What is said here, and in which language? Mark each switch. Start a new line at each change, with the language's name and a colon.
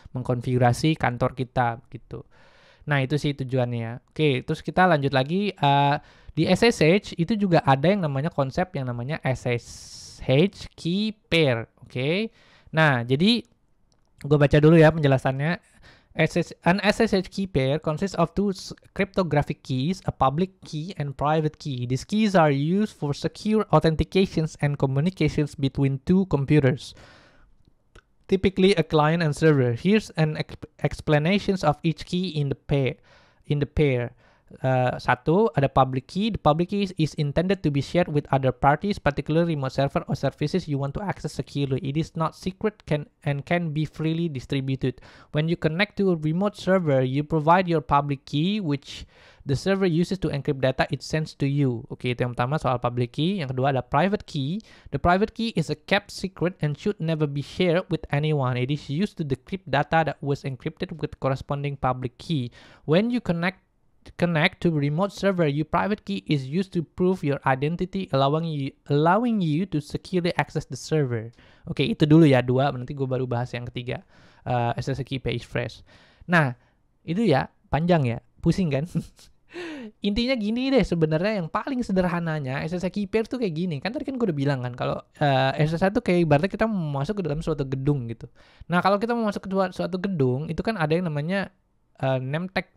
Indonesian: Mengkonfigurasi kantor kita gitu. Nah, itu sih tujuannya ya. Oke, terus kita lanjut lagi. Di SSH itu juga ada yang namanya konsep yang namanya SSH key pair. Oke. Nah, jadi gue baca dulu ya penjelasannya.
English: An SSH key pair consists of two cryptographic keys, a public key and private key. These keys are used for secure authentications and communications between two computers, typically a client and server. Here's an explanations of each key in the pair.
Indonesian: Satu, ada public key.
English: The public key is intended to be shared with other parties, particularly remote server or services you want to access securely. It is not secret and can be freely distributed. When you connect to a remote server, you provide your public key, which the server uses to encrypt data it sends to you.
Indonesian: Oke, itu yang pertama soal public key. Yang kedua ada private key.
English: The private key is a kept secret and should never be shared with anyone. It is used to decrypt data that was encrypted with corresponding public key. When you connect to remote server, your private key is used to prove your identity, allowing you to securely access the server.
Indonesian: Oke, itu dulu ya, dua. Nanti gue baru bahas yang ketiga, SSH key page fresh. Nah, itu ya panjang ya, pusing kan? Intinya gini deh sebenarnya, yang paling sederhananya SSH key pair tuh kayak gini. Kan tadi kan gue udah bilang kan kalau SSH tuh kayak ibaratnya kita mau masuk ke dalam suatu gedung gitu. Nah, kalau kita mau masuk ke suatu gedung itu kan ada yang namanya name tag.